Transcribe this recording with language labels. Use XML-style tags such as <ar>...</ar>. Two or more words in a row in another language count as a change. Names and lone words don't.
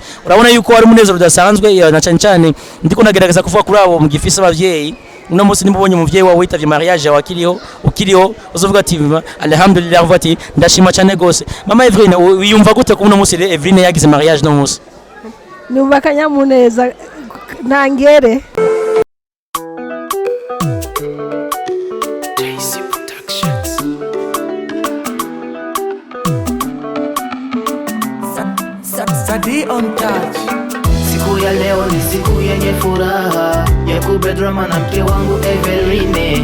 <rn>Urabona yuko ari umunezero udasanzwe na cyane ndiko nagerageza kuvuga kuri abo mu gifisa abavyeyi. Uno munsi nimubonye umuvyeyi wawe witavye mariage ukiriho uzovuga ati alhamdulillah, uvuga ati ndashima cyane gose. Mama Evrine, wiyumva gute ko uno munsi Evrine yagize mariage no munsi? Numva kanyamuneza ntangere.</rn> <sw>Siku ya leo ni siku yenye furaha ya KUBE Drama na mke wangu Everine.</sw>